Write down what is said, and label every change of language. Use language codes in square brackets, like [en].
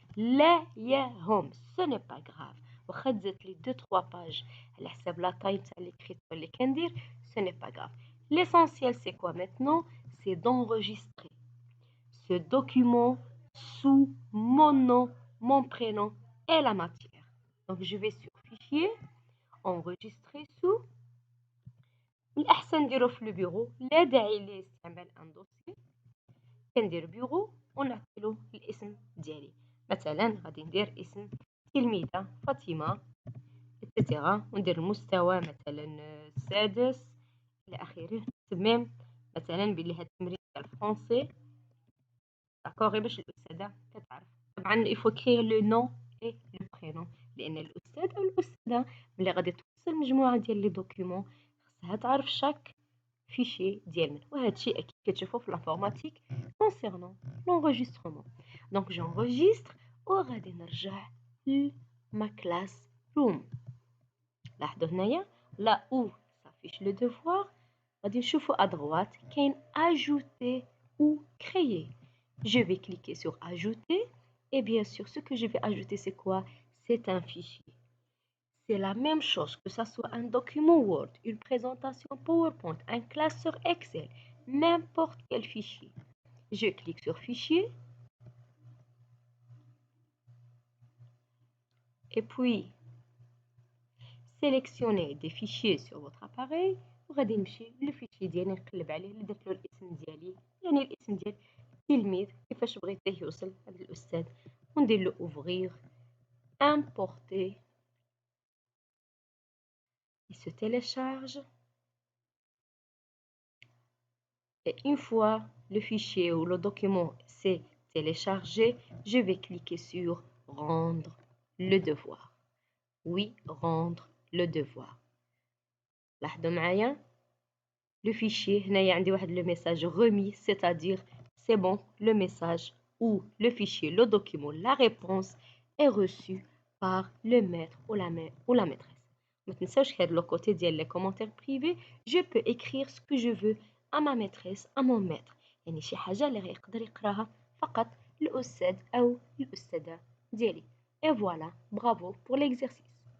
[ar] لا يهم, [fr] ce n'est pas grave. [ar] واخا تزادت لي [fr] 2-3 pages [ar] على حساب [fr] la taille تاع l'écriture [ar] اللي كندير, [fr] ce n'est pas grave. L'essentiel, c'est quoi maintenant? C'est d'enregistrer ce document sous mon nom, mon prénom et la matière. Donc, je vais sur Fichier, enregistrer sous. [ar] الأحسن نديرو في البيرو، لا داعي لاستعمال ان دوسي. كندير بيرو ونعطيلو الاسم ديالي. مثلا غادي ندير اسم تلميذة فاطمة etc. وندير المستوى مثلا السادس إلى آخره. تمام. مثلا بلي هاد التمرين تاع الفرونسي داكوغ باش الأستاذة كتعرف. طبعا [fr] il faut écrire le nom et le prénom [ar] لأن الأستاذ أو الأستاذة ملي غادي توصل مجموعة ديال لي دوكيومون خصها تعرف شاك فيشي ديال من، وهادشي أكيد كتشوفو في لانفورماتيك [fr] concernant l'enregistrement. [ar] دونك [fr] j'enregistre [ar] وغادي نرجع لما كلاس روم. لاحظوا هنايا لا او [fr] s'affiche le devoir [ar] غادي نشوفو [fr] à droite كاين ajouter ou créer. Je vais cliquer sur ajouter et bien sûr ce que je vais ajouter c'est quoi? C'est un fichier. C'est la même chose que ça soit un document Word, une présentation PowerPoint, un classeur Excel, n'importe quel fichier. Je clique sur fichier et puis sélectionnez des fichiers sur votre appareil [ar] وغادي نمشي للفيشي ديالي نقلب عليه اللي درت له الاسم ديالي، يعني الاسم ديال التلميذ كيفاش بغيتيه يوصل هذا الاستاذ، وندير له اوفغير importer. [fr] Il se télécharge et une fois le fichier ou le document s'est téléchargé, je vais cliquer sur rendre le devoir. Oui, rendre le devoir. [ar] لاحظوا معايا [fr] le fichier [ar] هنايا عندي واحد [fr] le message remis, c'est-à-dire c'est bon, le message ou le fichier, le document, la réponse est reçu par le maître ou la maîtresse. [ar] ما تنساوش هاد [fr] le côté ديال les commentaires privés, je peux écrire ce que je veux à ma maîtresse, à mon maître. [ar] يعني شي حاجة اللي غيقدر يقراها فقط الأستاذ أو الأستاذة ديالي. [fr] Et voilà, bravo pour l'exercice.